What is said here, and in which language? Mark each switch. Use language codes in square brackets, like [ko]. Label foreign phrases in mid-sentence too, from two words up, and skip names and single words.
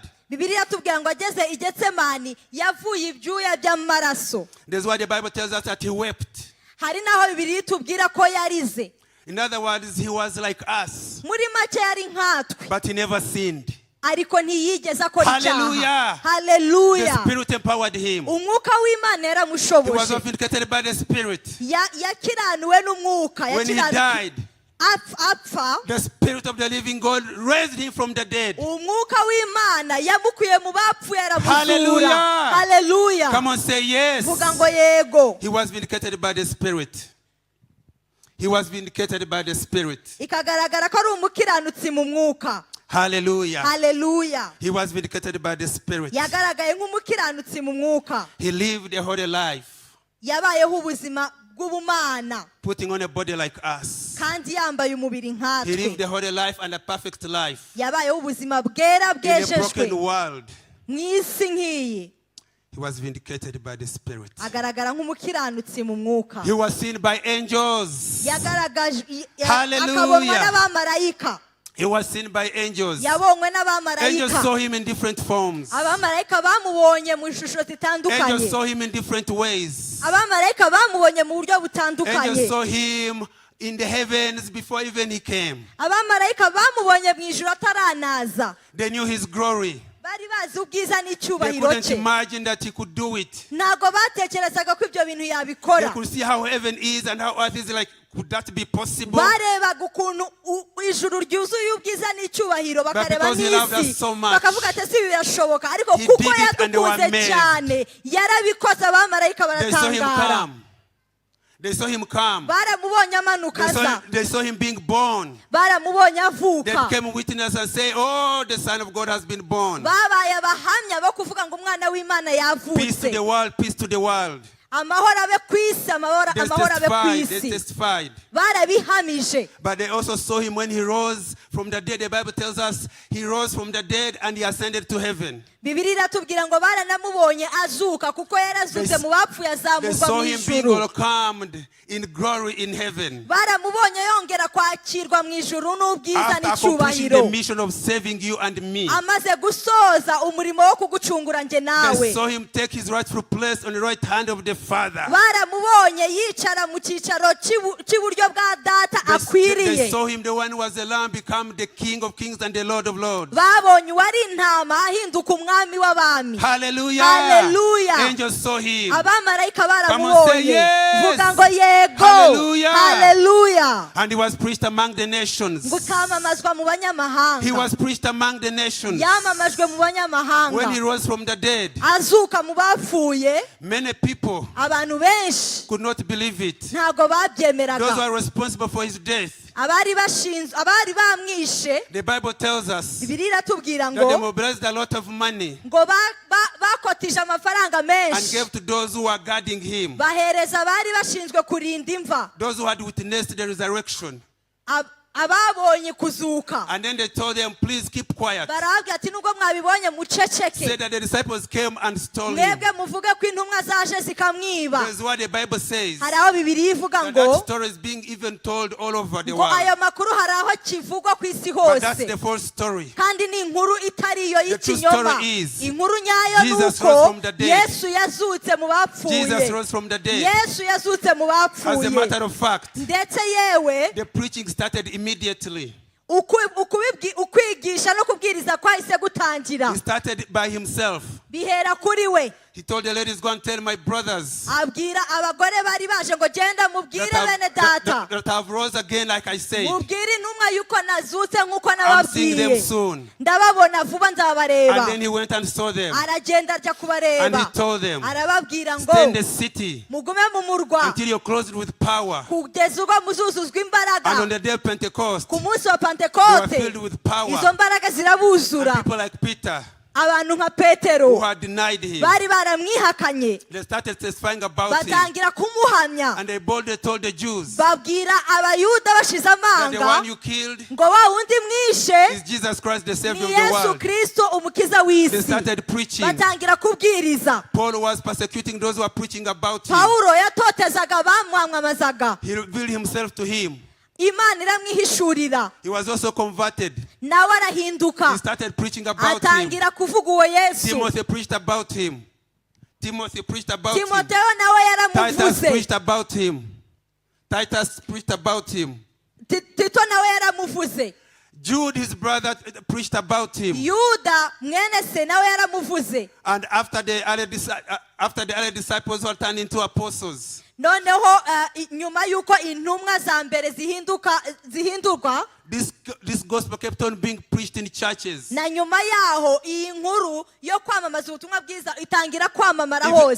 [rw] Bibiliya tubwira ngo ageze i Getsemani yavuye ibyuya by'amaraso. [en] That's why the Bible tells us that he wept. [rw] Hari naho Bibiliya tubwira ko yarize. [en] In other words, he was like us, [rw] Muri make yari nkatwe, [en] but he never sinned. [rw] ariko ntiyigeze akora Hallelujah. icyaha. [en] The Hallelujah. Spirit empowered him. [rw] Umwuka w'Imana [en] He was [rw] yaramushoboje. [en] vindicated by the Spirit. [rw] Yakiranuwe n'umwuka. [en] When he died, [rw] apfa, [en] the Spirit of the living God raised him from the dead. [rw] umwuka w'Imana yamukuye mu bapfuye aramuzura. [en] Hallelujah. [rw] Hallelujah. [en] Come on, say yes. [rw] Vuga ngo yego. [en] He was vindicated by the Spirit. He was vindicated by the Spirit. [rw] Ikagaragara ko ari umukiranutsi mu mwuka. [en] Hallelujah. [rw] Hallelujah. [en] He was vindicated by the Spirit. [rw] Yagaragaye nk'umukiranutsi mu mwuka. [en] He lived a holy life, [rw] Yabayeho ubuzima bw'ubumana [en] putting on a body like us. [rw] kandi yambaye umubiri [en] He [rw] nkatwe. [en] lived a holy life and a perfect life [rw] Yabayeho ubuzima bwera [en] in a broken [rw] bwejejwe [en] world. [rw] mu isi nk'iyi. [en] He was vindicated by the Spirit. [rw] Agaragara nk'umukiranutsi mu mwuka. [en] He was seen by angels. [rw] Yagaragajwe Hallelujah. akabonwa n'abamarayika. [en] He was seen by angels. [rw] Yabonywe [en] Angels [rw] n'abamarayika. [en] saw him in different forms. [rw] Abamarayika bamubonye mu ishusho [en] Angels [rw] zitandukanye. [en] saw him in different ways. [rw] Abamarayika bamubonye mu buryo [en] Angels [rw] butandukanye. [en] saw him in the heavens before even he came. [rw] Abamarayika bamubonye mu ijuru ataranaza. [en] They knew his glory. [rw] Bari bazi ubwiza [en] They [rw] n'icyubahiro [en] couldn't [rw] cye. [en] imagine that he could do it. [rw] Ntabwo batekerezaga ko ibyo bintu [en] They [rw] yabikora. [en] could see how heaven is and how earth is like. Could that be possible? [rw] Barebaga ukuntu ijuru ryuzuye ubwiza n'icyubahiro, bakareba [en] because he loved [rw] n'isi [en] us so much, [rw] bakavuga ati si birashoboka, ariko [en] he [rw] kuko [en] did it and they were [rw] yadukunze [en] amazed. [rw] cyane yarabikoze. Abamarayika [en] They saw him [rw] baratangara. [en] come. They saw him come. [rw] Baramubonye amanuka aza. [en] They saw him being born. [rw] Baramubonye [en] They [rw] avuka. [en] became witness and say, "Oh, the Son of God has been born." [rw] Babaye abahamya bo kuvuga ngo umwana w'Imana [en] Peace to [rw] yavutse. [en] the world. Peace to the world. [rw] Amahoro abe ku isi, amahoro abe ku [en] They [rw] isi. [en] testified. [rw] Barabihamije. [en] But they also saw him when he rose from the dead. The Bible tells us he rose from the dead and he ascended to heaven. [rw] Bibiliya iratubwira ngo baranamubonye azuka kuko yarazutse mu bapfuye [en] They [rw] azamurwa [en] saw [rw] mu [en] him being [rw] ijuru. [en] welcomed in glory in heaven. [rw] Baramubonye yongera kwakirwa mu ijuru n'ubwiza [en] After accomplishing the [rw] n'icyubahiro. [en] mission of saving you and me. [rw] Amaze gusoza umurimo wo kugucungura nje [en] They [rw] nawe. [en] saw him take his rightful place on the right hand of the Father. [rw] Baramubonye yicara mu cyicaro cy'iburyo bwa data [en] They [rw] akwiriye. [en] saw him, the one who was the Lamb, become the King of Kings and the Lord of Lords. [rw] Babonye uwari intama ahinduka umwami w'abami. [en] Hallelujah. [rw] Hallelujah. [en] Angels saw him. [rw] Abamarayika [en] Come on, say [rw] baramubonye. [en] yes. [rw] Vuga ngo yego. [en] Hallelujah. [rw] Hallelujah. [en] And he was preached among the nations. [rw] Gutamamazwa mu banyamahanga. [en] He was preached among the nations. [rw] Yamamajwe mu [en] When he [rw] banyamahanga. [en] rose from the dead, [rw] Azuka mu bapfuye. [en] many people [rw] Abantu benshi [en] could not believe it. [rw] ntabwo [en] Those who [rw] babyemeraga. [en] are responsible for his death. [rw] Abari bamwishe. [en] The Bible tells us [rw] Bibiliya iratubwira [en] that they [rw] ngo [en] mobilized a lot of money [rw] ngo bakotije amafaranga [en] and [rw] menshi. [en] gave to those who were guarding him, [rw] Bahereza abari bashinzwe kurinda imva. [en] those who had witnessed the resurrection. [rw] Ababonye kuzuka. [en] And then they told them, please keep quiet. [rw] Barababwira ati nubwo mwabibonye muceceke. [en] Said that the disciples came and stole him. [rw] Mwebwe muvuge ko intumwa zaje zikamwiba. [en] That's what the Bible says. [rw] Hari aho Bibiliya ivuga [en] That [rw] ngo [en] story is being even told all over the [rw] ngo [en] world. [rw] ayo makuru hari aho kivugwa ku isi [en] But that's [rw] hose. [en] the false story. [rw] Kandi ni inkuru itari iyo [en] The true [rw] y'ikinyoma. [en] story is, [rw] Inkuru nyayo [en] Jesus [rw] nuko [en] rose from the dead. [rw] Yesu yazutse mu [en] Jesus [rw] bapfuye. [en] rose from the dead. [rw] Yesu yazutse mu [en] As a [rw] bapfuye. [en] matter of fact, [rw] Ndetse yewe [en] the preaching started immediately. [rw] ukwigisha no kubwiriza kwahise gutangira. [en] He started by himself. [rw] Bihera kuri we. [en] He told the ladies, go and tell my brothers [rw] Abwira abagore bari baje ngo genda mubwire bene data. [en] that have rose again like I said. [rw] Mubwire intumwa yuko nazutse nk'uko [en] I'm seeing them [rw] nababwiye. [en] soon. [rw] Ndababona vuba nzabareba. [en] And then he went and saw them. [rw] Aragenda ajya [en] And he [rw] kubareba. [en] told them, [rw] Arababwira ngo [en] stay in the city [rw] mugume mu murwa [en] until you're clothed with power. [rw] kugeza ubwo muzuzuzwa [en] And on [rw] imbaraga. [en] the day of Pentecost, [rw] Ku munsi wa [en] they were [rw] Pentekote [en] filled with power. [rw] izo mbaraga [en] And [rw] zirabuzura. [en] people like Peter, [rw] abantu nka Petero [en] who had denied him. [rw] bari baramwihakanye [en] They started testifying about him. [rw] batangira kumuhamya [en] And they boldly told the Jews [rw] babwira abayuda bashize [en] that the [rw] amanga [en] one you killed [rw] ngo wa wundi mwishe [en] is Jesus Christ, the Savior [rw] ni [en] of the [rw] Yesu [en] world. [rw] Kristo umukiza [en] They [rw] w'isi. [en] started preaching. [rw] Batangira kubwiriza. [en] Paul was persecuting those who were preaching about him. [rw] Paulo yatotezaga bamwamamazaga. [en] He revealed himself to him. [rw] Imana iramwihishurira. [en] He was also converted. [rw] Nawe arahinduka. [en] He started preaching about him. [rw] Atangira kuvuga uwo Yesu. [en] Timothy preached about him. Timothy preached about him. [rw] Timotheo nawe [en] Titus [rw] yaramuvuze. [en] preached about him. Titus preached about him. [rw] Tito nawe yaramuvuze. [en] Jude, his brother, preached about him. [rw] Yuda mwene se nawe yaramuvuze. [en] And after the early disciples were turned into apostles, [rw] Noneho nyuma yuko intumwa za mbere zihindurwa [en] this gospel kept on being preached in churches. [rw] na nyuma yaho iyi nkuru yo kwamamaza ubutumwa bwiza itangira kwamamara hose.